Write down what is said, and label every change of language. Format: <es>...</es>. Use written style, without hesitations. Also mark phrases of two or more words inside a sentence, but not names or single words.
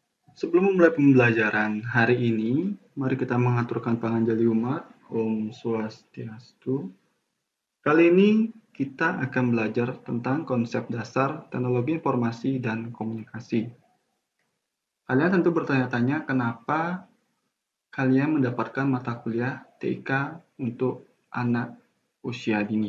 <id>Sebelum memulai pembelajaran hari ini, mari kita mengaturkan panganjali umat.</id> <ban>Om Swastiastu.</ban> <id>Kali ini kita akan belajar tentang konsep dasar teknologi informasi dan komunikasi. Kalian tentu bertanya-tanya kenapa kalian mendapatkan mata kuliah TIK untuk anak usia dini.</id>